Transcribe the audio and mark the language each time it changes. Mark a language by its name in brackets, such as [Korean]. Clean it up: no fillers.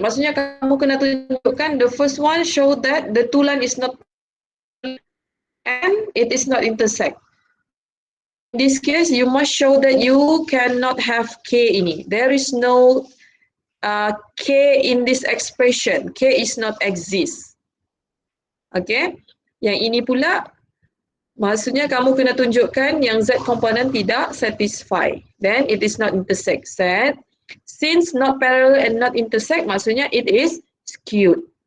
[Malay] Maksudnya kamu kena tunjukkan [English] the first one show that the two line is not and it is not intersect. In this case, you must show that you cannot have K ini. There is no K in this expression. K is not exist. [Malay] Okay, yang ini pula maksudnya kamu kena tunjukkan yang Z component tidak satisfy. [English] Then it is not intersect. Set. Since not parallel and not intersect, maksudnya it is skewed.